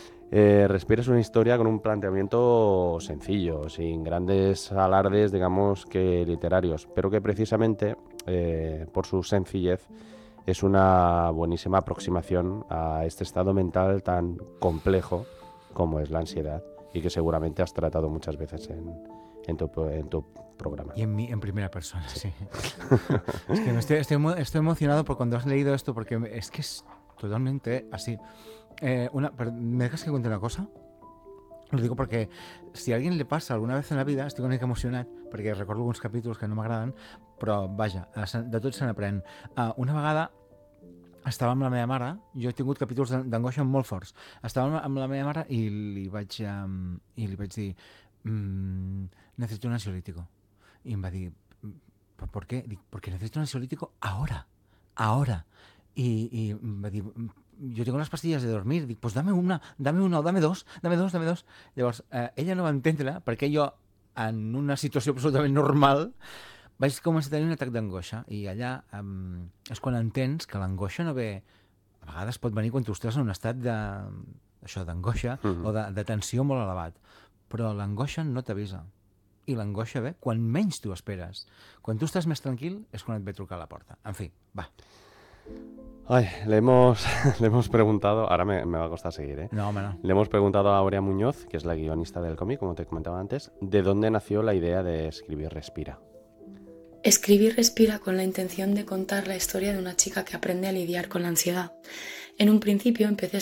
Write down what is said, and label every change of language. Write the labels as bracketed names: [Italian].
[Spanish] Respira es una historia con un planteamiento sencillo, sin grandes alardes, digamos, que literarios, pero que precisamente, por su sencillez, es una buenísima aproximación a este estado mental tan complejo como es la ansiedad y que seguramente has tratado muchas veces en tu programa. Y en primera persona, sí. Es que estoy emocionado por cuando has leído esto, porque es que es totalmente así. ¿Me dejas que cuente una cosa? Lo digo porque si a alguien le pasa alguna vez en la vida, [Catalan] estic una mica emocionat perquè recordo alguns capítols que no m'agraden, però vaja, de tot se n'aprèn. Una vegada estava amb la meva mare, jo he tingut capítols d'angoixa molt forts, estava amb la meva mare i li vaig dir necessito un ansiolítico. I em va dir, per què? Dic, perquè necessito un ansiolítico ara, ara. I em va dir, jo tinc unes pastilles de dormir, dic, [Spanish] pues dame una o dame dos. [Catalan] Llavors, ella no va entendre perquè jo, en una situació absolutament normal, vaig començar a tenir un atac d'angoixa. I allà és quan entens que l'angoixa no ve... A vegades pot venir quan tu estàs en un estat de, això, d'angoixa o de tensió molt elevat. Però l'angoixa no t'avisa. I l'angoixa ve quan menys tu esperes. Quan tu estàs més tranquil és quan et ve a trucar a la porta. En fi, va. [Spanish] Ay, le hemos preguntado, ahora me va a costar seguir, ¿eh? No, no. Le hemos preguntado a Aurea Muñoz, que es la guionista del cómic, como te comentaba antes, ¿de dónde nació la idea de escribir Respira? Escribí Respira con la intención de contar la historia de una chica que aprende a lidiar con la ansiedad. En un principio empecé a escribir